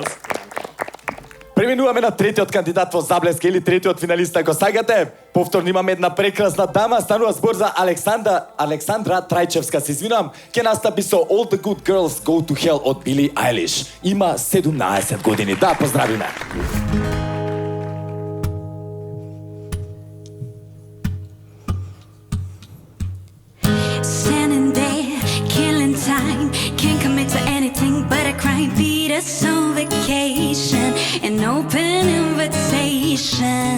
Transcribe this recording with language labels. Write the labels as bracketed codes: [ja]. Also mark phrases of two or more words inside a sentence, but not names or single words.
[mk] Преминуваме на третиот кандидат во Заблеска или третиот финалист, ако сакате. Повторно имаме една прекрасна дама, станува збор за Александра Трајчевска, се извинам. Ќе настапи со All the Good Girls Go to Hell од Били Айлиш. Има 17 години. Да, поздравиме. [en] Standing there, killing time. Can't commit to anything but a crime. Beat us on vacation, an open invitation.